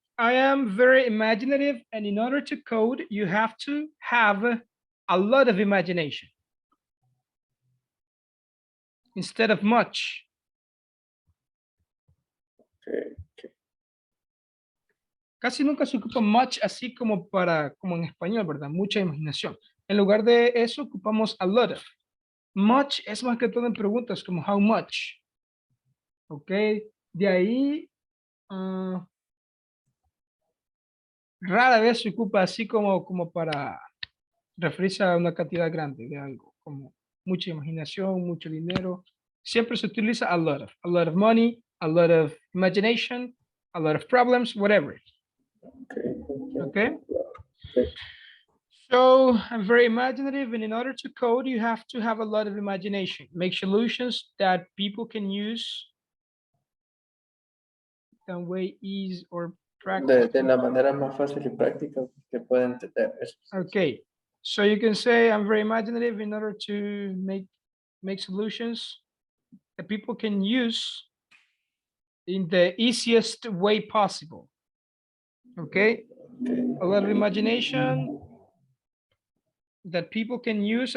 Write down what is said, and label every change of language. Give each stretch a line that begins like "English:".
English: I am very imaginative, and in order to code, you have to have a lot of imagination instead of much. Okay.
Spanish: Casi nunca se ocupa much así como en español, ¿verdad? Mucha imaginación. En lugar de eso, ocupamos a lot of. Much es más que todo en preguntas como how much. Ok, de ahí rara vez se ocupa así como para referirse a una cantidad grande de algo, como mucha imaginación, mucho dinero. Siempre se utiliza
English: a lot of money, a lot of imagination, a lot of problems, whatever. Okay. So I'm very imaginative, and in order to code, you have to have a lot of imagination. Make solutions that people can use, can way ease or practice.
Spanish: De la manera más fácil y práctica que pueden entender.
English: Okay, so you can say I'm very imaginative in order to make solutions that people can use in the easiest way possible. Okay, a lot of imagination that people can use.